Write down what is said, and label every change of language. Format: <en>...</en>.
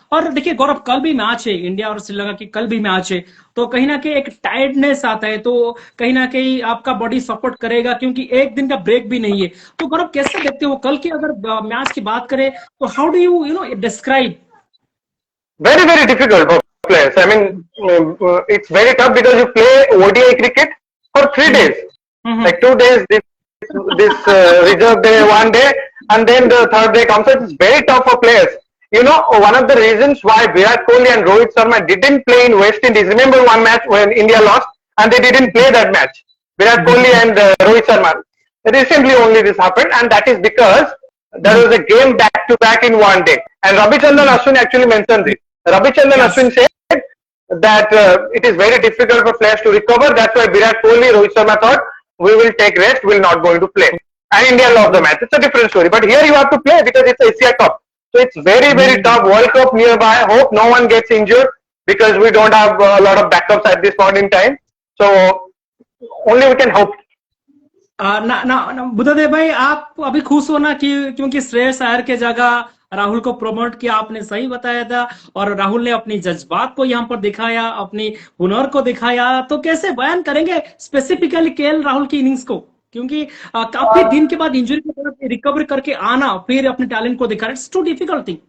<hi>और देखिए गौरव, कल भी मैच है, इंडिया और श्रीलंका की कल भी मैच है, तो कहीं ना कहीं एक टायर्डनेस आता है, तो कहीं ना कहीं आपका बॉडी सपोर्ट करेगा, क्योंकि एक दिन का ब्रेक भी नहीं है। तो गौरव कैसे देखते हो कल की अगर मैच की बात करें, तो</hi> <en>How do you know describe? Very difficult for players. I mean, it's very tough because you play ODI cricket for 3 days, like 2 days, this reserve day, 1 day, and then the third day comes. So it's very tough for players. You know, one of the reasons why Virat Kohli and Rohit Sharma didn't play in West Indies. Remember one match when India lost, and they didn't play that match. Virat Kohli and Rohit Sharma. Recently only this happened, and that is because there was a game back to back in 1 day. And Ravichandran Ashwin actually mentioned this. Ravichandran Ashwin said that it is very difficult for players to recover. That's why Virat Kohli, Rohit Sharma thought we will take rest, we will not going to play. And India lost the match. It's a different story. But here you have to play because it's Asia Cup. So it's very tough. World Cup nearby. Hope no one gets injured because we don't have a lot of backups at this point in time. So only we can hope.</en> <hi>Buddhadev भाई, आप अभी खुश हो ना कि क्योंकि श्रेयस अय्यर के जगह राहुल को प्रमोट किया, आपने सही बताया था, और राहुल ने अपनी जज्बात को यहाँ पर दिखाया, अपनी हुनर को दिखाया। तो कैसे बयान करेंगे स्पेसिफिकली केएल राहुल की इनिंग्स को, क्योंकि काफी दिन के बाद इंजरी के बाद रिकवर करके आना, फिर अपने टैलेंट को दिखाना,</hi> <en>It's too difficult thing.</en>